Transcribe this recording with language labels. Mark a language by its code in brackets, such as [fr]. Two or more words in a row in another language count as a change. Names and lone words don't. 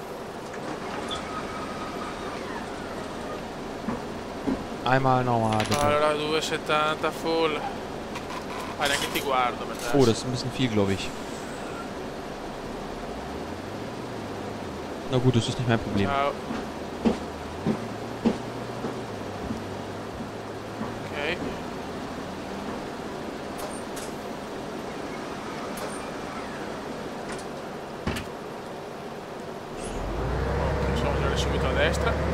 [de] Einmal normal, bitte. [it] Allora 2,70 full. Ah, neanche ti guardo per adesso. [de] Oh, das ist ein bisschen viel, glaube ich. Na gut, das ist nicht mein Problem. [it] Ciao. Ok. Possiamo girare subito a destra.